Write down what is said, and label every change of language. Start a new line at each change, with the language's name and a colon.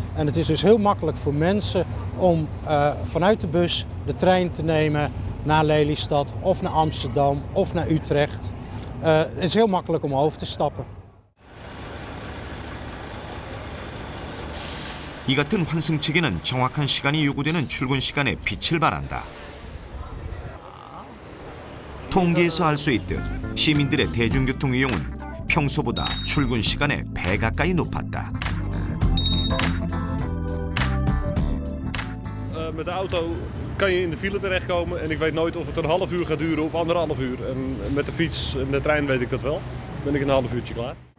Dutch: En het is dus heel makkelijk voor mensen om vanuit de bus de trein te nemen naar Lelystad of naar Amsterdam of naar Utrecht. Het is heel makkelijk om over te stappen.
Korean: 이 같은 환승체계는 정확한 시간이 요구되는 출근 시간에 빛을 발한다. 통계에서 알 수 있듯 시민들의 대중교통 이용은 평소보다 출근 시간에 배 가까이 높았다.
Dutch: Met de auto kan je in de file terechtkomen en ik weet nooit of het een half uur gaat duren of 1,5 uur. En met de fiets en de trein weet ik dat wel. Ben ik een half uurtje klaar.